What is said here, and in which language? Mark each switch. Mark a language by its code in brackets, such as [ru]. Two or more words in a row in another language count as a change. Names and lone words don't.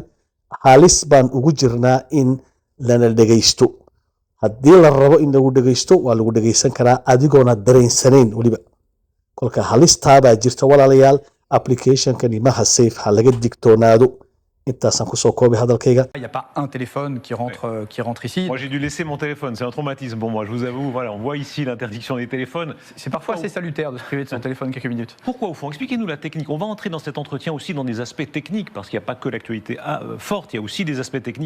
[so] Halis baan ugu jirnaa in lana dhegeysto. Haddii la rabo in lagu dhegeysto waa lagu dhegeysan karaa adigoona dareensanayn waliba. Kolka halistaa baa jirta walaalayaal, applicationkani maha safe ha laga digtoonaado. Intaasaan kusoo koobay hadalkayga. [fr] Il n'y a pas un téléphone qui rentre ici. Moi, j'ai dû laisser mon téléphone. C'est un traumatisme pour moi. Je vous avoue, voilà, on voit ici l'interdiction des téléphones. C'est parfois assez salutaire de se priver de son téléphone quelques minutes. Pourquoi, au fond? Expliquez-nous la technique. On va entrer dans cet entretien aussi dans des aspects techniques, parce qu'il n'y a pas que l'actualité forte, il y a aussi des aspects techniques.